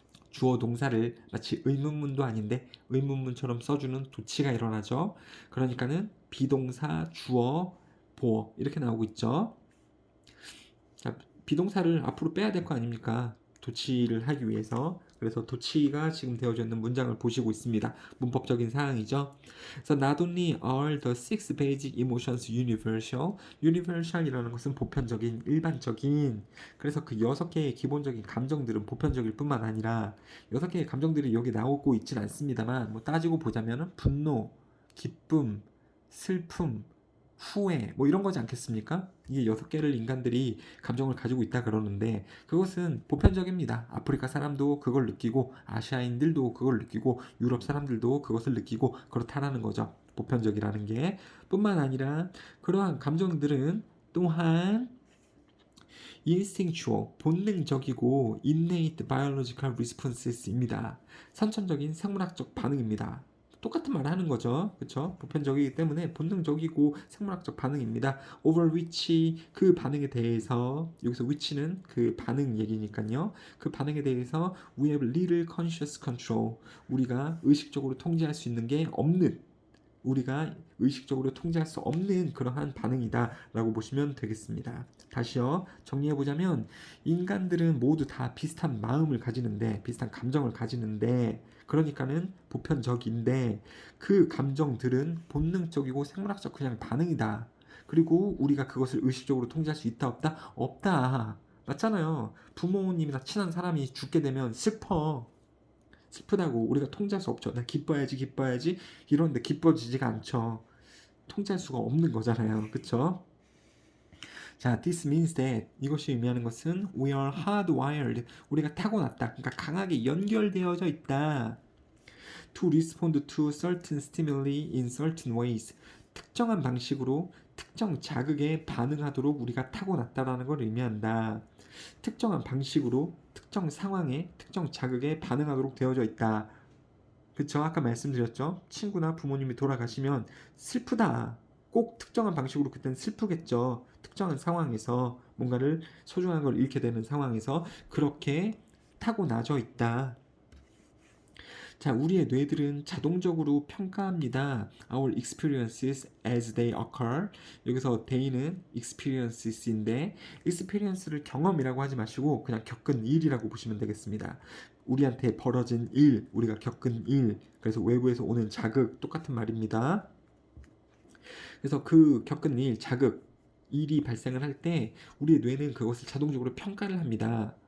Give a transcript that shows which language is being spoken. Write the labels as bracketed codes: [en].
[ko] 주어 동사를 마치 의문문도 아닌데 의문문처럼 써주는 도치가 일어나죠. 그러니까는 비동사, 주어, 보어 이렇게 나오고 있죠. 자, 비동사를 앞으로 빼야 될 거 아닙니까? 도치를 하기 위해서. 그래서 도치가 지금 되어져 있는 문장을 보시고 있습니다. 문법적인 사항이죠. [en] 그래서 not only are the six basic emotions universal, universal이라는 것은 [ko] 보편적인, 일반적인. 그래서 그 6개의 기본적인 감정들은 보편적일 뿐만 아니라 6개의 감정들이 여기 나오고 있진 않습니다만 뭐 따지고 보자면 분노, 기쁨, 슬픔, 후회 뭐 이런 거지 않겠습니까? 이게 6개를 인간들이 감정을 가지고 있다 그러는데 그것은 보편적입니다. 아프리카 사람도 그걸 느끼고 아시아인들도 그걸 느끼고 유럽 사람들도 그것을 느끼고 그렇다라는 거죠. 보편적이라는 게 뿐만 아니라 그러한 감정들은 또한 instinctual, 본능적이고 [en] innate biological responses [ko] 입니다. 선천적인 생물학적 반응입니다. 똑같은 말을 하는 거죠. 그렇죠? 보편적이기 때문에 본능적이고 생물학적 반응입니다. [en] over which [ko] 그 반응에 대해서 여기서 which는 그 반응 얘기니까요. 그 반응에 대해서 [en] we have little conscious control. [ko] 우리가 의식적으로 통제할 수 있는 게 없는 우리가 의식적으로 통제할 수 없는 그러한 반응이다 라고 보시면 되겠습니다. 다시요 정리해보자면 인간들은 모두 다 비슷한 마음을 가지는데 비슷한 감정을 가지는데 그러니까는 보편적인데 그 감정들은 본능적이고 생물학적 그냥 반응이다. 그리고 우리가 그것을 의식적으로 통제할 수 있다 없다? 없다. 맞잖아요. 부모님이나 친한 사람이 죽게 되면 슬프다고 우리가 통제할 수 없죠. 나 기뻐야지 이러는데 기뻐지지가 않죠. 통제할 수가 없는 거잖아요. 그쵸? [en] 자, this means that [ko] 이것이 의미하는 것은 [en] we are hardwired. [ko] 우리가 타고났다. 그러니까 강하게 연결되어져 있다. [en] To respond to certain stimuli in certain ways. [ko] 특정한 방식으로 특정 자극에 반응하도록 우리가 타고났다라는 걸 의미한다. 특정한 방식으로 특정 상황에 특정 자극에 반응하도록 되어져 있다. 그쵸? 아까 말씀드렸죠? 친구나 부모님이 돌아가시면 슬프다. 꼭 특정한 방식으로 그때는 슬프겠죠. 특정한 상황에서 뭔가를 소중한 걸 잃게 되는 상황에서 그렇게 타고나져 있다. 자, 우리의 뇌들은 자동적으로 평가합니다. [en] Our experiences as they occur. [ko] 여기서 they는 experiences인데 experience를 경험이라고 하지 마시고 그냥 겪은 일이라고 보시면 되겠습니다. 우리한테 벌어진 일, 우리가 겪은 일, 그래서 외부에서 오는 자극 똑같은 말입니다. 그래서 그 겪은 일, 자극, 일이 발생을 할 때 우리의 뇌는 그것을 자동적으로 평가를 합니다.